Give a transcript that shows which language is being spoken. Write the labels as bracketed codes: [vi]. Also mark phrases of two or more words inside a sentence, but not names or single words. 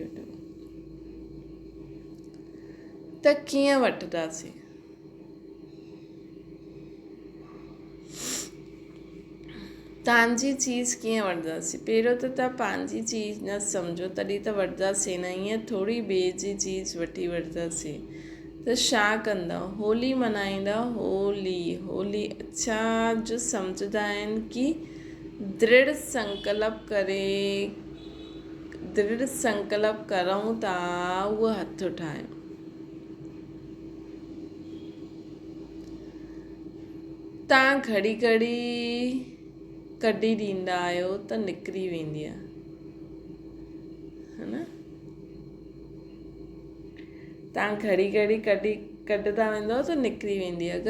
[sd] त कीअं वठंदासीं? तव्हांजी चीज़ कीअं वठंदासीं? पहिरियों त तव्हां पंहिंजी चीज़ न सम्झो, तॾहिं त वठंदासीं न। ईअं थोरी ॿिए जी चीज़ वठी वठंदासीं। त छा कंदा? होली मल्हाईंदा। होली अच्छा जो सम्झंदा आहिनि की दृढ़ संकल्प करूं था, उहो हथ उठायूं। तव्हां घड़ी कढी ॾींदा आहियो त निकिरी वेंदी आहे, [hi] है न? [sd] तव्हां घड़ी कढंदा वेंदो त निकिरी वेंदी।